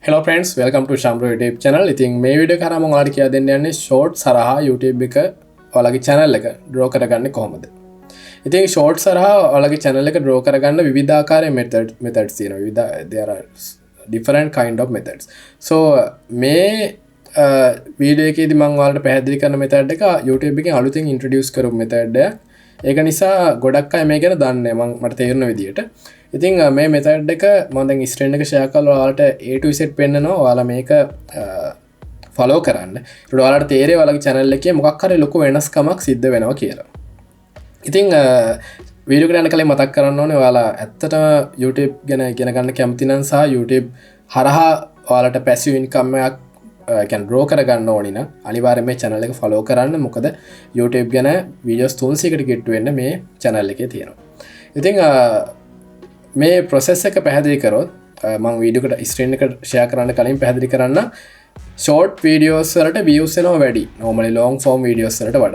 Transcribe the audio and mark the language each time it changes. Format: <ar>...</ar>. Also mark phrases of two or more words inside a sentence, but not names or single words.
<en>Hello friends, welcome to Shamro YouTube channel.</en> <si>ඉතින් මේ වීඩියෝ කරා මම ඔයාලට කියලා දෙන්න යන්නේ shorts හරහා YouTube එක ඔයාලගේ channel එක draw කරගන්නේ කොහොමද. ඉතින් shorts හරහා ඔයාලගේ channel එක draw කරගන්න විවිධාකාරයේ methods තියෙනවා.</si> <en>There are different kind of methods.</en> <si>So මේ වීඩියෝ එකේදී මම ඔයාලට පැහැදිලි කරන method එක YouTube එකෙන් අලුතින් introduce කරපු method එකක්. ඒක නිසා ගොඩක් අය මේ ගැන දන්නේ නැහැ මට තේරෙන විදියට. ඉතින් මේ මෙතඩ් එක මම දැන් ස්ක්‍රීන් එක ෂෙයා කරලා ඔයාලට</si> <en>A to Z</en> <si>පෙන්නනවා. ඔයාලා මේක ෆලෝ කරන්න. ඒකට ඔයාලට තේරෙයි ඔයාලගේ channel එකේ මොකක් හරි ලොකු වෙනස්කමක් සිද්ධ වෙනවා කියලා. ඉතින් වීඩියෝ එකට යන කලින් මතක් කරන්න ඕනේ ඔයාලා ඇත්තටම YouTube ගැන ඉගෙන ගන්න කැමති නම් සහ YouTube හරහා ඔයාලට</si> <en>passive income</en> <si>එකක්</si> <en>can draw</en> <si>කරගන්න ඕනි නම් අනිවාර්යයෙන් මේ channel එක follow කරන්න. මොකද YouTube ගැන videos 300කට get වෙන්න මේ channel එකේ තියෙනවා. ඉතින් මේ process එක පැහැදිලි කරොත් මම වීඩියෝ එකට ස්ක්‍රීන් එකට share කරන්න කලින් පැහැදිලි කරන්න</si> <en>short videos</en> <si>වලට views එනවා වැඩි</si> <en>normally long form videos</en> <si>වලට වඩා.</si>